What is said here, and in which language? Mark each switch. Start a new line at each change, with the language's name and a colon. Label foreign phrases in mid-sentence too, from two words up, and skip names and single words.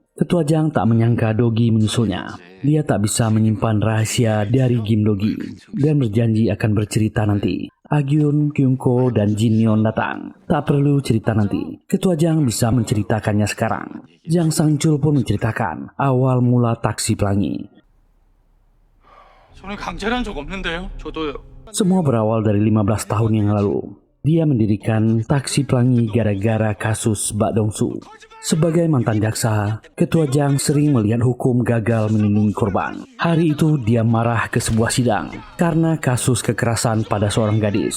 Indonesian: Ketua Jang tak menyangka Dogi menyusulnya. Dia tak bisa menyimpan rahasia dari Kim Dogi dan berjanji akan bercerita nanti. Gion, Kyungko, dan Jin Yeon datang. Tak perlu cerita nanti. Ketua Jang bisa menceritakannya sekarang. Jang Sang-chul pun menceritakan awal mula Taksi Pelangi.
Korean: 저는 강제한 적 없는데요. 저도요.
Indonesian: Semua berawal dari 15 tahun yang lalu. Dia mendirikan Taksi Pelangi gara-gara kasus Bak Dong Su. Sebagai mantan jaksa, Ketua Jang sering melihat hukum gagal melindungi korban. Hari itu dia marah ke sebuah sidang karena kasus kekerasan pada seorang gadis.